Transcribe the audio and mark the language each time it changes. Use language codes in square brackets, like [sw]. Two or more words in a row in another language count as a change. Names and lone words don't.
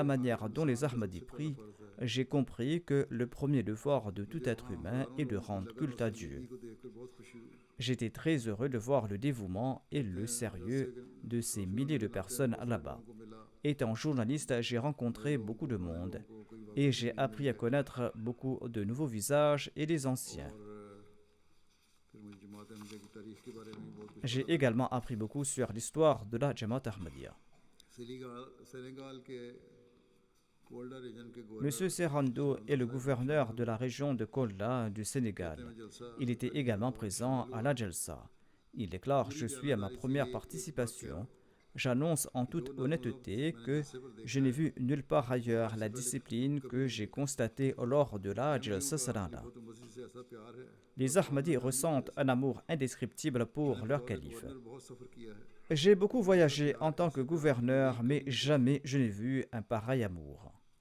[fr] manière dont les [hi] इंसान पे [fr] Ahmadis [hi] सबसे पहला [fr] prient, [hi] फ़र्ज़ है [fr] j'ai compris que le premier devoir de tout [hi] मुझे [fr] être [hi] वहाँ [fr] humain [hi] हज़ारों [fr] est de [hi] लोगों की [fr] rendre [hi] लगन और [fr] culte à [hi] संजीदगी [fr] Dieu. [hi] को देखकर बहुत खुशी हुई [fr] J'étais très heureux de voir le dévouement et [hi] कहते [fr] le [hi] हैं जलसे [fr] sérieux [hi] के [fr] de ces [hi] काफ़ी [fr] milliers [hi] होने [fr] de [hi] के नाते [fr] personnes [hi] बहुत सारे [fr] là-bas. [hi] लोगों को मिला [fr] Étant journaliste, j'ai [hi] नए [fr] rencontré [hi] लोगों [fr] beaucoup [hi] को [fr] de [hi] पुराने [fr] monde [hi] लोगों को कई [fr] et [hi] वाक़ई [fr] j'ai [hi] नहीं [fr] appris à [hi] मिलते [fr] connaître beaucoup de nouveaux visages et des anciens. [hi] और फिर मुझे जमात अहमदिया की तारीख़ के बारे में भी बहुत कुछ [fr] J'ai [hi] पता लगा [fr] également appris beaucoup sur l'histoire de la Jamaat Ahmadiyya. [hi] सेनेगाल के कोल्डा रीजन के [fr] Monsieur [hi] गवर्नर [fr] Serrando [hi] सरंदो [fr] est le [hi] साहिब भी [fr] gouverneur [hi] शामिल [fr] de la [hi] हुए [fr] région de Kolda du [hi] कहते [fr] Sénégal. [hi] हैं मैं जलसा [fr] Il était [hi] पहली [fr] également [hi] दफ़ा [fr] présent [hi] शामिल [fr] à [hi] हुआ [fr] la Jalsa. Il déclare, [hi] पूरी [fr] je suis à ma [hi] बयानदारी से [fr] première [hi] एक वाक़या [fr] participation. J'annonce en toute honnêteté que je n'ai vu nulle part ailleurs la discipline que j'ai constatée lors de la Jalsa Salana. Les Ahmadis ressentent un amour indescriptible pour leur calife. J'ai beaucoup voyagé en tant que gouverneur, mais jamais je n'ai vu un pareil amour.